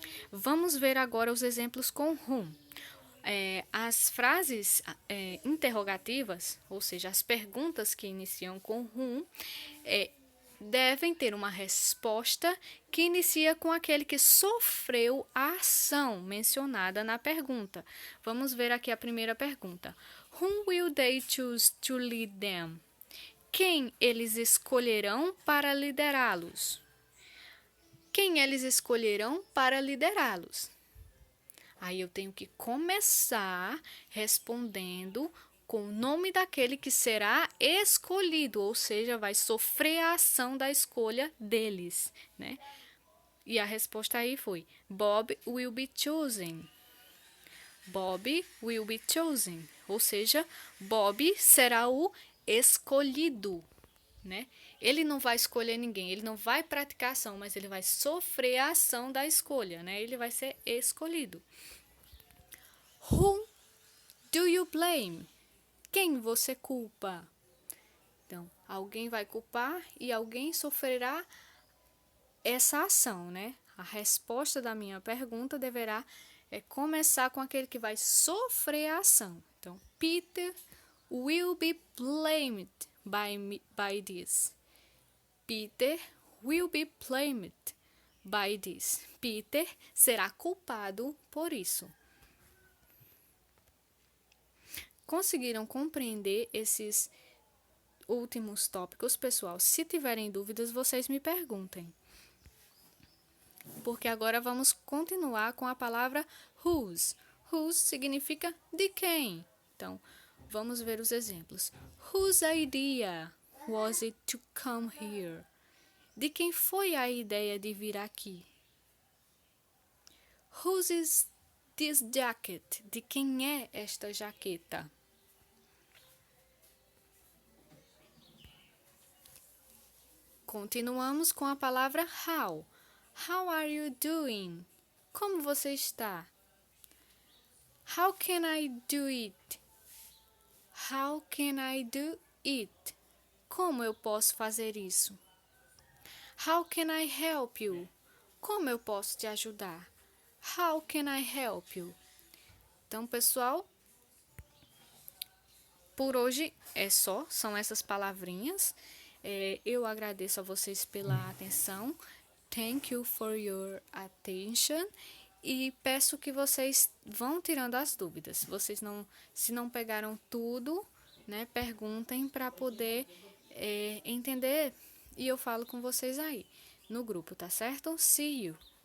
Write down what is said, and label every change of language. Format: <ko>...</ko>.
<pt>Vamos ver agora os exemplos com whom. As frases interrogativas, ou seja, as perguntas que iniciam com whom, devem ter uma resposta que inicia com aquele que sofreu a ação mencionada na pergunta. Vamos ver aqui a primeira pergunta.</pt> <en>Whom will they choose to lead them?</en> <pt>Quem eles escolherão para liderá-los? Quem eles escolherão para liderá-los? Aí eu tenho que começar respondendo com o nome daquele que será escolhido, ou seja, vai sofrer a ação da escolha deles, né? E a resposta aí foi:</pt> <en>Bob will be chosen. Bob will be chosen,</en> <pt>ou seja, Bob será o escolhido, né? Ele não vai escolher ninguém, ele não vai praticar ação, mas ele vai sofrer a ação da escolha, né? Ele vai ser escolhido.</pt> <en>Who do you blame?</en> <pt>Quem você culpa? Então, alguém vai culpar e alguém sofrerá essa ação, né? A resposta da minha pergunta deverá começar com aquele que vai sofrer a ação.</pt> <en>Então, Peter will be blamed by this. Peter will be blamed by this.</en> <pt>Peter será culpado por isso. Conseguiram compreender esses últimos tópicos, pessoal? Se tiverem dúvidas, vocês me perguntem. Porque agora vamos continuar com a palavra whose. Whose significa de quem. Então, vamos ver os exemplos.</pt> <en>Whose idea was it to come here?</en> <pt>De quem foi a ideia de vir aqui?</pt> <en>Whose is this jacket?</en> <pt>De quem é esta jaqueta? Continuamos com a palavra how.</pt> <en>How are you doing?</en> <pt>Como você está?</pt> <en>How can I do it? How can I do it?</en> <pt>Como eu posso fazer isso?</pt> <en>How can I help you?</en> <pt>Como eu posso te ajudar?</pt> <en>How can I help you?</en> <pt>Então, pessoal, por hoje é só, são essas palavrinhas. Eu agradeço a vocês pela atenção.</pt> <en>Thank you for your attention.</en> <pt>E peço que vocês vão tirando as dúvidas. Vocês se não pegaram tudo, né, perguntem para poder entender. E eu falo com vocês aí no grupo, tá certo?</pt> <en>See you!</en>